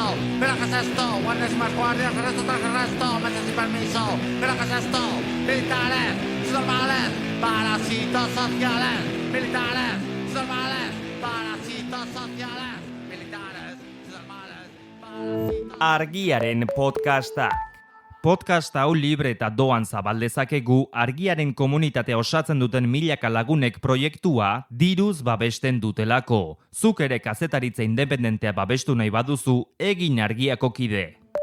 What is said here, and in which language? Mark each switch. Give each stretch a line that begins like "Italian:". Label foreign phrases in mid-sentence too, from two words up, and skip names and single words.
Spanish: ¿Pero qué es esto? Guardias y más guardias, arresto tras arresto, meses sin permiso. ¿Pero qué es esto? Militares, subnormales, parásitos sociales. Militares, subnormales, parásitos sociales. Militares, subnormales, parásitos.
Basque: Argiaren podcasta. Podcast hau libre eta doan zabaldezakegu argiaren komunitatea osatzen duten milaka lagunek proiektua diruz babesten dutelako. Zuk ere kazetaritza independentea babestu nahi baduzu, egin argiako kide.